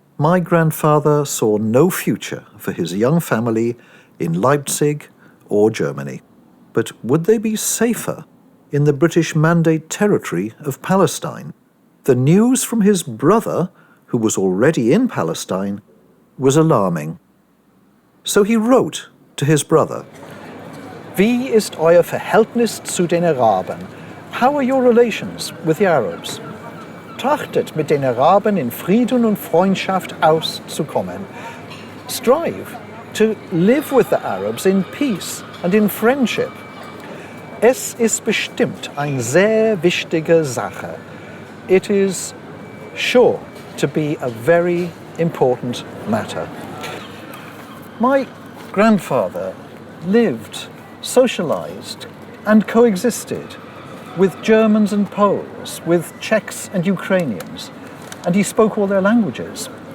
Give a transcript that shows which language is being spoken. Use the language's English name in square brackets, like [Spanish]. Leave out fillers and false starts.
[English] My grandfather saw no future for his young family in Leipzig or Germany. But would they be safer in the British Mandate territory of Palestine? The news from his brother, who was already in Palestine, was alarming. So he wrote to his brother. [German] Wie ist euer Verhältnis zu den Araben? [English] How are your relations with the Arabs? [German] Trachtet mit den Araben in Frieden und Freundschaft auszukommen. [English] Strive to live with the Arabs in peace and in friendship. [German] Es ist bestimmt eine sehr wichtige Sache. [English] It is sure to be a very important matter. My grandfather lived, socialized, and coexisted with Germans and Poles, with Czechs and Ukrainians, and he spoke all their languages.